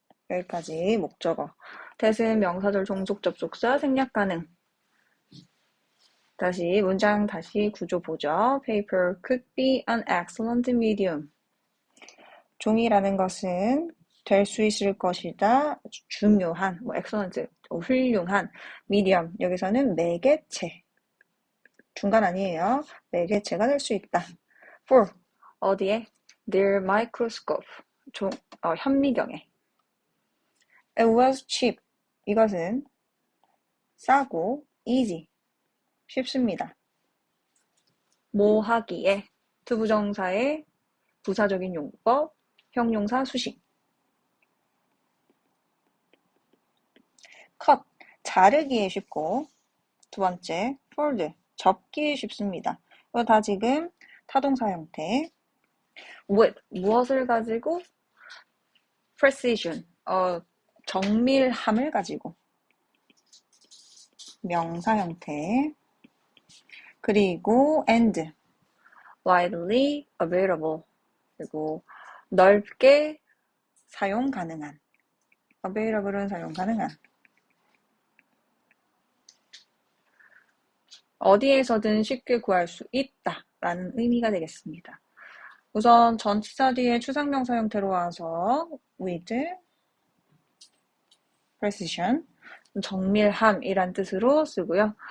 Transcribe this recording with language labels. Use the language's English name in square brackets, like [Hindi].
[Korean] 여기까지 목적어. that은 명사절 종속 접속사 생략 가능. 다시 문장 다시 구조 보죠. [English] Paper could be an excellent medium. [Korean] 종이라는 것은 될 수 있을 것이다. 중요한, excellent, 훌륭한 medium. 여기서는 매개체. 중간 아니에요. 매개체가 될 수 있다. [English] For [Korean] 어디에? [English] Their microscope. [Korean] 현미경에. [English] It was cheap. [Korean] 이것은 싸고 easy. 쉽습니다. 뭐 하기에 투부정사의 부사적인 용법, 형용사 수식. cut, 자르기에 쉽고 두 번째, fold, 접기에 쉽습니다. 이거 다 지금 타동사 형태. with, 무엇을 가지고? precision, 정밀함을 가지고. 명사 형태. 그리고 [English] and, widely available. [Korean] 그리고 넓게 사용 가능한. available은 사용 가능한. 어디에서든 쉽게 구할 수 있다라는 의미가 되겠습니다. 우선 전치사 뒤에 추상명사 형태로 와서 with, precision, 정밀함이란 뜻으로 쓰고요.